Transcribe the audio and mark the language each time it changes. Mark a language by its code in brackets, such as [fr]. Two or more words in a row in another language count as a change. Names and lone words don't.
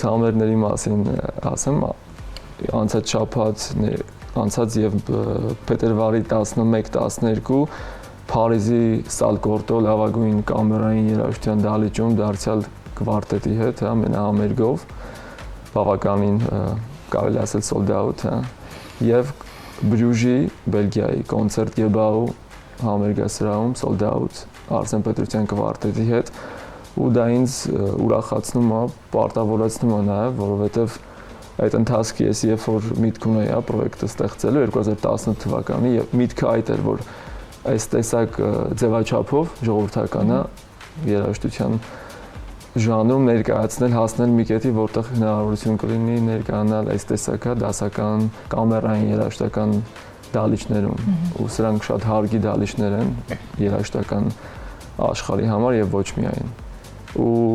[hy] համերգների մասին ասեմ անցած շաբաթ անցած եւ փետրվարի 11-12 Փարիզի Սալկորտո լավագույն կամերային երաժշտության դահլիճում դարձյալ կվարտետի հետ, ամենահամերգով բավականին կարելի ասել [en] sold out, [hy] եւ Բրյուժի Բելգիայի կոնցերտ Gebau համերգասրահում [en] sold out [hy] Արսեն Պետրոսյան կվարտետի հետ ու դա ինձ ուրախացնում է, պարտավորեցնում է նաեւ, որովհետեւ այդ ընթացքի ես երբ որ միտք ունեի պրոյեկտը ստեղծելու 2018 թվականի եւ միտքը այդ էր որ այս տեսակ ձևաչափով ժողովրդականը երաժշտության ժանրում ներկայացնել հասնել մի կետի որտեղ հնարավորություն կլինի ներկայանալ այս տեսակը դասական կամերային երաժշտական դահլիճներում ու սրանք շատ հարգի դահլիճներ են երաժշտական աշխարհի համար եւ ոչ միայն ու